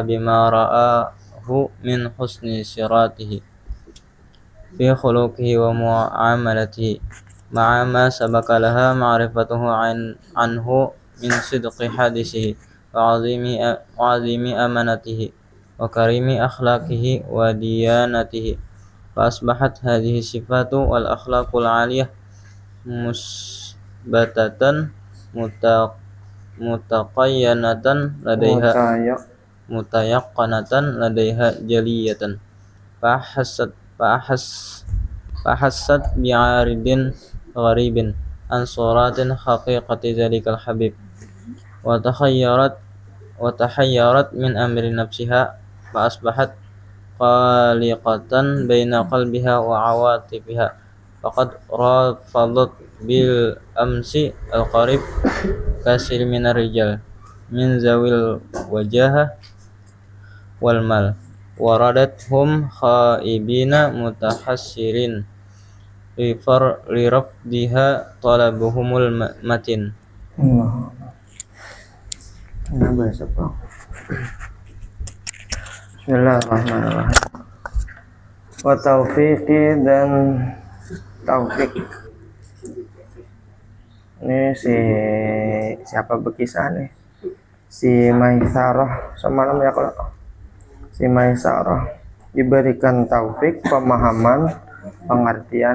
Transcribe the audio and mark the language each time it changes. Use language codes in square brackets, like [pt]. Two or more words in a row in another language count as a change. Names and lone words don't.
[ar] بما رآه من حسن سيرته في خلقه ومعاملته مع ما سبق لها معرفته عنه من صدق حديثه وعظيم أمانته وكريم أخلاقه وديانته فأصبحت هذه الصفات والأخلاق العالية مثبتة متيقنة لديها جلية فأحست بعارض غريب عن صورة حقيقة ذلك ال الحبيب وتحيرت من أمر نفسها فأصبحت قلقة بين قلبها وعواطفها فقد رفضت بالأمس القريب كثيرا من الرجال من ذوي الجاه والمال وردتهم خائبين متحسرين لرفضها طلبهم المتين. بسم الله الرحمن الرحيم. وتوفيقي [id] dan taufik. Ini siapa berkisah nih? Si Maisarah semalam ya kalau si Maisarah diberikan taufik, pemahaman, pengertian.